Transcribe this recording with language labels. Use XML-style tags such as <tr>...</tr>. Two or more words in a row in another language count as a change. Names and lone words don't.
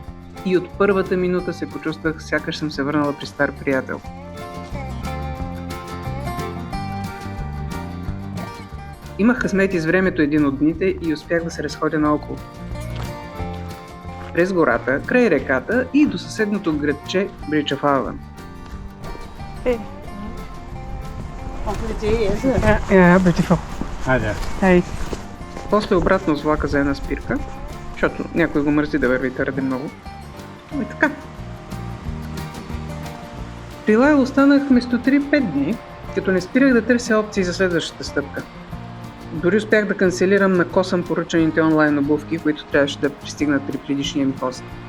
<bg>И от първата минута се почувствах, сякаш съм се върнала при стар приятел. Имах късмет с времето един от дните и успях да се разходя наоколо. През гората, край реката и до съседното градче Bridge of Alban.</bg> <en>Beautiful. Hi there.</en> <bg>После обратно с влака за една спирка, защото някой го мързи да върви твърде много. И така. При Лайл останах вместо 3-5 дни, като не спирах да търся опции за следващата стъпка. Дори успях да канцелирам на косъм поръчаните онлайн обувки, които трябваше да пристигнат при предишния ми хост.</bg>